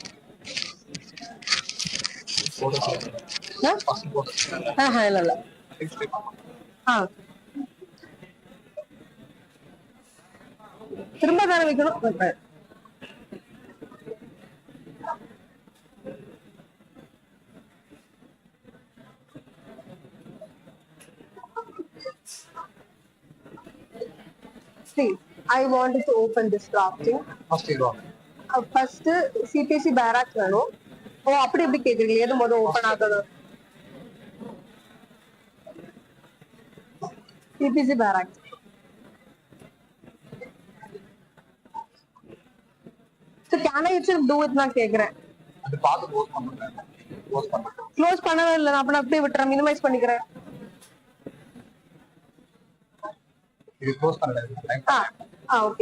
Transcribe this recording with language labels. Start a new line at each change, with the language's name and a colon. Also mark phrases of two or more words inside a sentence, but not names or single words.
Tamil: இல்ல திரும்ப தானே வைக்கணும்.
English: See, I wanted to open this drafting. First CPC barrack வேணும்.
Tamil: அப்படி எப்படி கேக்குறீங்க? எது முதல்ல ஓபன் ஆகுது? CPC barrack.
English: So can I actually do it?
Tamil: நான் கேக்குறேன். அது பாத்து க்ளோஸ் பண்ணவே இல்ல. நான் அப்படியே விட்டுறேன், மினிமைஸ் பண்ணிக்கிறேன். இது க்ளோஸ் பண்ணல. ஓகே.